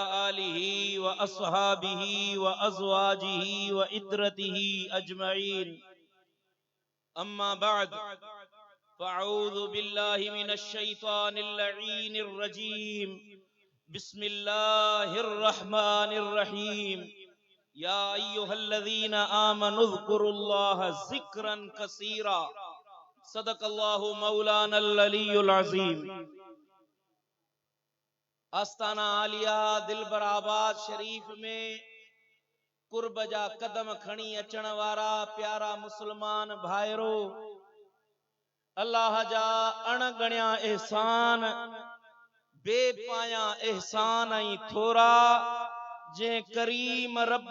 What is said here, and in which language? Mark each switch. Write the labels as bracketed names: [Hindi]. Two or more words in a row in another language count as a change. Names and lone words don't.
[Arabic] آله وأصحابه وأزواجه وإدرته أجمعين أما بعد فأعوذ بالله من الشيطان اللعين الرجيم بسم الله الرحمن الرحيم يا أيها الذين آمنوا اذكروا الله ذكرا كثيرا صدق الله مولانا العلي العظيم [Sindhi] आस्ताना आलिया दिलबराबाद शरीफ में कुर्ब जा कदम खणी अचण वारा प्यारा मुसलमान भाइरो अल्लाह जा अणगणिया एहसान बेपाया एहसान ऐं थोरा जे करीम रब